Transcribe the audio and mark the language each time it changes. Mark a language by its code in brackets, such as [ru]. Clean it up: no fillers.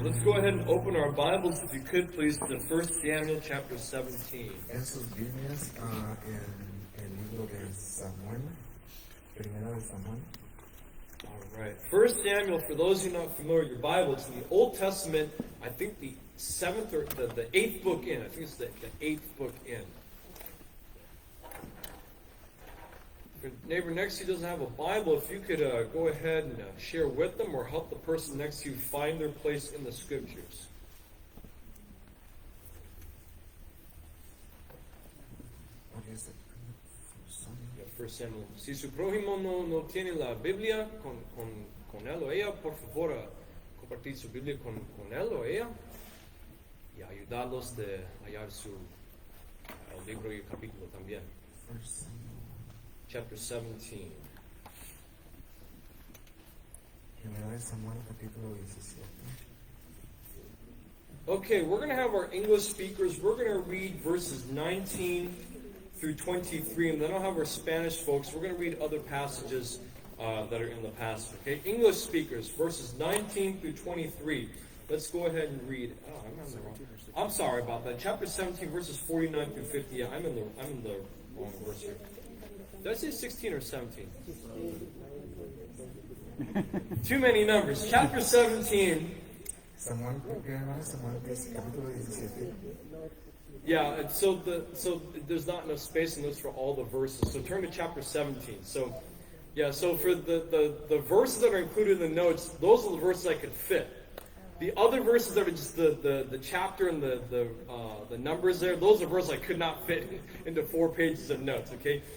[en] Let's go ahead and open our Bibles, if you could, please, to 1 Samuel chapter 17. [es] En sus Biblias, en el libro de Samuel, primera de Samuel. [en] All right. 1 Samuel, for those who are not familiar with your Bible, it's in the Old Testament, I think the seventh or the eighth book in. I think it's the eighth book in. If your neighbor next to you doesn't have a Bible, if you could go ahead and share with them or help the person next to you find their place in the Scriptures. What is it? Yeah, 1 Samuel. [es] Si su prójimo no tiene la Biblia con él o ella, por favor, compartir su Biblia con él o ella y ayudarlos de hallar el libro y el capítulo también. [en] First Samuel. Chapter 17. [es] Primera de Samuel, capítulo 17. [en] Okay, we're going to have our English speakers. We're going to read verses 19 through 23, and then I'll have our Spanish folks. We're going to read other passages that are in the passage. Okay, English speakers, verses 19 through 23. Let's go ahead and read. Oh, I'm sorry about that. Chapter 17, verses 49 through 50. Yeah, I'm in the wrong verse here. Did I say 16 or 17? Too many numbers. Chapter 17. [es] Samuel, primera de Samuel, capítulo 17. [en] Yeah, so there's not enough space in this for all the verses. So turn to chapter 17. So for the verses that are included in the notes, those are the verses I could fit. The other verses that are just the chapter and the numbers there, those are verses I could not fit into 4 pages of notes, okay?